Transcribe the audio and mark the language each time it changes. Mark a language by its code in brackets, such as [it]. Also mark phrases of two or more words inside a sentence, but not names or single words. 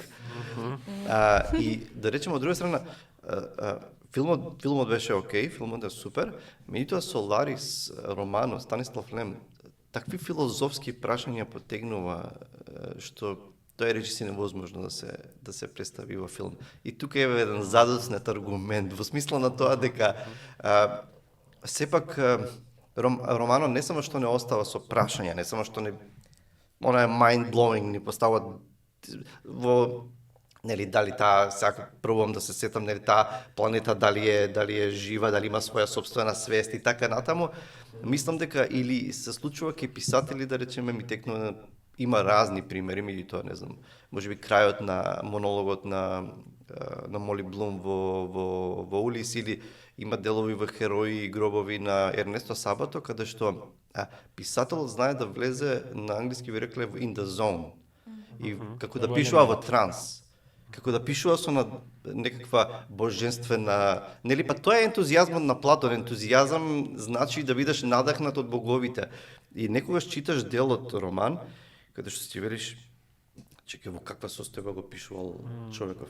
[mk] И да речем од друга страна, филмот беше окей, филмот е супер, меѓутоа Соларис, романот, Станислав Лем, такви филозофски прашања потегнува, што тоа е речиси невозможно да се представи во филм. И тука е еден задоснет аргумент, во смисла на тоа дека сепак романот не само што не остава со прашања, не само што не она е [en] mind blowing, [mk] ни поставува во нели дали таа сега пробувам да се сетам нели таа планета дали е жива, дали има своја сопствена свест и така натаму. Мислам дека или се случува кај писатели да речеме ми текнува има разни примери, меѓутоа не знам, можеби крајот на монологот на Моли Блум во Улис или има делови во Херои и гробови на Ернесто Сабато каде што писателот знае да влезе на англиски ви рекле [en] in the zone [mk] и како да пишува во транс. Како да пишува со некаква божествена, нели па тоа е ентузијазмот на Платон, ентузијазам значи да бидеш надахнат од боговите. И некогаш читаш дел од роман каде што си велиш чекај во каква состојба го пишувал човеков.